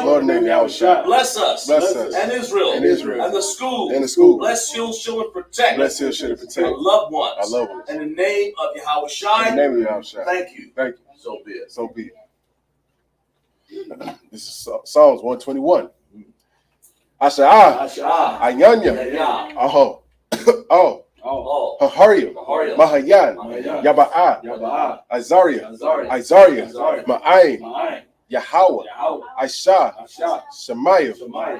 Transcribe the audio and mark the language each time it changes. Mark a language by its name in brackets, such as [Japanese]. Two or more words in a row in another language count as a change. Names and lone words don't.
[English] Lord, in the name of Yahushai, bless us, bless us, and Israel, and Israel, and the school, and the school. Bless, shield, and protect, Bless, heal, shield, and protect our loved ones, our loved ones. in the name of Yahushai, In the name of Yahushai. thank you. Thank you. So be it. So be it. This is Psalms 121. Asha'ah, Ayanya, oh, oh, Hahariam, Mahayan, Yaba'ah, Azariah, Ma'ayin, Yahweh, Aisha, Shemaiah,